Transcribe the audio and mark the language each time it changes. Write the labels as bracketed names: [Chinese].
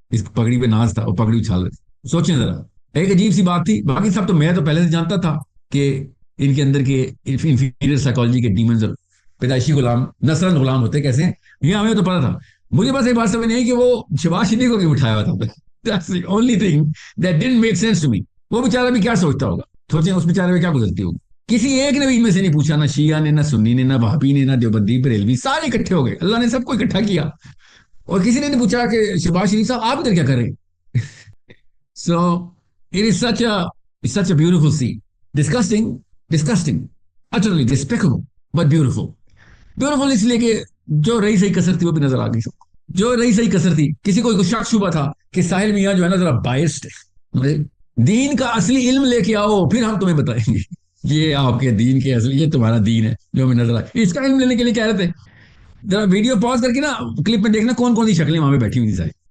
[Urdu] اس پگڑی پہ ناز تھا اور پگڑی اچھال رہے تھے. سوچیں ذرا، ایک عجیب سی بات تھی. باقی سب تو میں تو پہلے سے جانتا تھا کہ ان کے اندر کے انفیریئر سائیکالوجی کے ڈیمنز اور پیدائشی غلام نسلاً غلام ہوتے کیسے ہیں یہ ہمیں تو پتا تھا. مجھے بس ایک بات سمجھ نہیں کہ وہ شہباز شریف کو کیوں اٹھایا ہوا تھا. [English] That's the only thing that didn't make sense to me. [Urdu] وہ بیچارہ بھی کیا سوچتا ہوگا، سوچیں اس بیچارے میں کیا گزرتی ہوگی. کسی ایک نے بھی ان میں سے نہیں پوچھا، نہ شیعہ نے، نہ سنی نے، نہ وہابی نے، نہ دیوبندی بریلوی، سارے اکٹھے ہو گئے. اللہ نے سب کو اکٹھا کیا اور کسی نے نہیں پوچھا کہ شہباز شریف صاحب آپ ادھر کیا کر رہے ہیں. [English] So it is such a beautiful scene. Disgusting, utterly despicable, but beautiful. [Urdu] Beautiful اس لیے کہ جو رہی صحیح کسر تھی وہ بھی نظر آ گئی سب کو. جو رہی صحیح کسر تھی، کسی کو شک شبہ تھا کہ ساحل میاں جو ہے نا ذرا بائسڈ ہے. دین کا اصلی علم لے کے آؤ پھر ہم تمہیں بتائیں گے یہ آپ کے دین کے اصلی، یہ تمہارا دین ہے جو ہمیں نظر آئے. اس کا علم لینے کے لیے کہہ رہے تھے. ذرا ویڈیو پاز کر کے نا کلپ میں دیکھنا کون کون سی شکلیں وہاں پہ بیٹھی ہوئی تھی ساری.